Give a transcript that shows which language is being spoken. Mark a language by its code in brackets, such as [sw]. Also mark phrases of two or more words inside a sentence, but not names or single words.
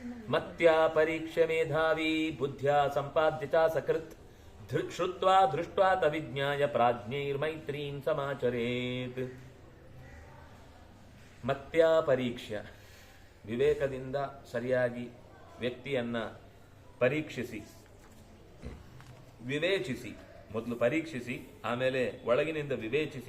[sa] ಮತ್ಯಾ ಪರೀಕ್ಷ್ಯ ಮೇಧಾವಿ ಬುದ್ಧ್ಯಾ ಸಂಪಾದ್ಯ ಚ ಸಕೃತ್ ಶ್ರುತ್ವಾ ದೃಷ್ಟ್ವಾ ತವಿಜ್ಞಾಯ ಪ್ರಾಜ್ಞೈರ್ಮೈತ್ರೀಂ ಸಮಾಚರೇತ್. ಮತ್ಯಾ ಪರೀಕ್ಷ್ಯ, [kn] ವಿವೇಕದಿಂದ ಸರಿಯಾಗಿ ವ್ಯಕ್ತಿಯನ್ನ ಪರೀಕ್ಷಿಸಿ, ವಿವೇಚಿಸಿ, ಮೊದಲು ಪರೀಕ್ಷಿಸಿ ಆಮೇಲೆ ಒಳಗಿನಿಂದ ವಿವೇಚಿಸಿ.